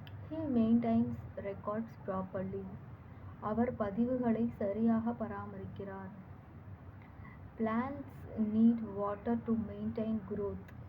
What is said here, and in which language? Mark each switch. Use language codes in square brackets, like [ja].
[en] He maintains records properly. [ta] அவர் பதிவுகளை சரியாக பராமரிக்கிறார். [en] Plants need water to maintain growth.